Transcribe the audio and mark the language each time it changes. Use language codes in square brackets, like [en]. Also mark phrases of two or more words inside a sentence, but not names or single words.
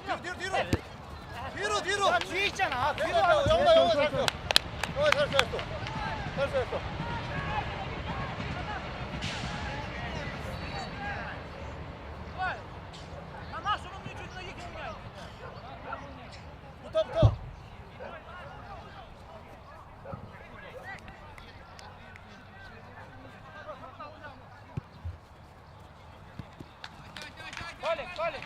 [ko] 뒤로. 야, 뒤에 있잖아. 뒤로 영아 하면 잘했어. 영아 잘했어. [uk] А нашому м'ячу на їхній м'яч. [ko] 붙어. [uk] Толік.